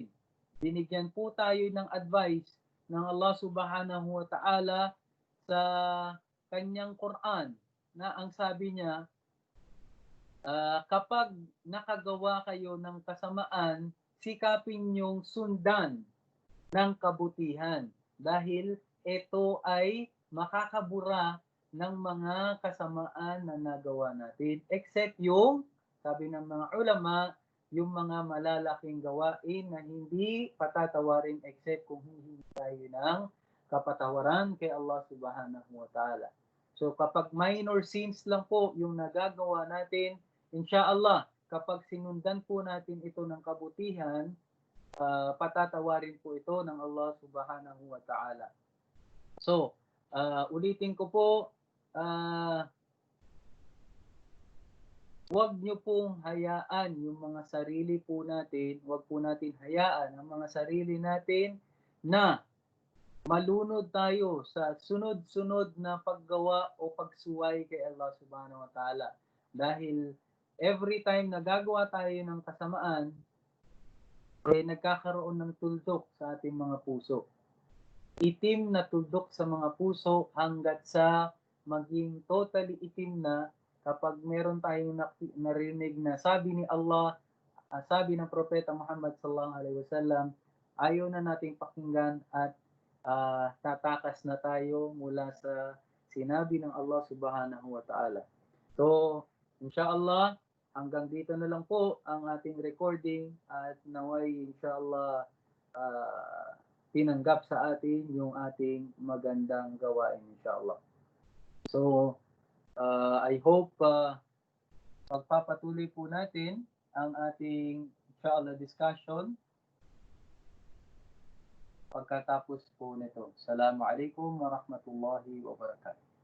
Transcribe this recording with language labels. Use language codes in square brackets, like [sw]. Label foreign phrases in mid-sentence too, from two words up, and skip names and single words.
[tl] Binigyan po tayo ng advice ng Allah [ar] سبحانه وتعالى [tl] sa kanyang Quran na ang sabi niya, kapag nakagawa kayo ng kasamaan sikapin niyong sundan ng kabutihan dahil ito ay makakabura ng mga kasamaan na nagawa natin. Except yung, sabi ng mga ulama, yung mga malalaking gawain na hindi patatawarin except kung hihingi tayo ng kapatawaran kay Allah [ar] سبحانه وتعالى. [tl] So kapag [en] minor sins [tl] lang po yung nagagawa natin, inshallah, kapag sinundan po natin ito ng kabutihan, patatawarin po ito ng Allah [ar] سبحانه وتعالى. [tl] So, ulitin ko po, huwag nyo pong hayaan yung mga sarili po natin, huwag po natin hayaan ang mga sarili natin na malunod tayo sa sunod-sunod na paggawa o pagsuway kay Allah [ar] سبحانه وتعالى. [tl] Dahil [en] every time [tl] na gagawa tayo ng kasamaan, nagkakaroon ng tuldok sa ating mga puso. Itim na tuldok sa mga puso hanggat sa maging totally itim na kapag meron tayong narinig na sabi ni Allah, sabi ng Propeta Muhammad [ar] صلى الله عليه وسلم, [tl] ayaw na nating pakinggan at tatakas na tayo mula sa sinabi ng Allah [ar] سبحانه وتعالى. [tl] So, inshallah, hanggang dito na lang po ang ating recording at naway inshallah tinanggap sa atin yung ating magandang gawain inshallah. So, [en] I hope [tl] pagpapatuloy po natin ang ating inshallah discussion pagkatapos po nito. [ar] السلام عليكم ورحمة الله وبركاته.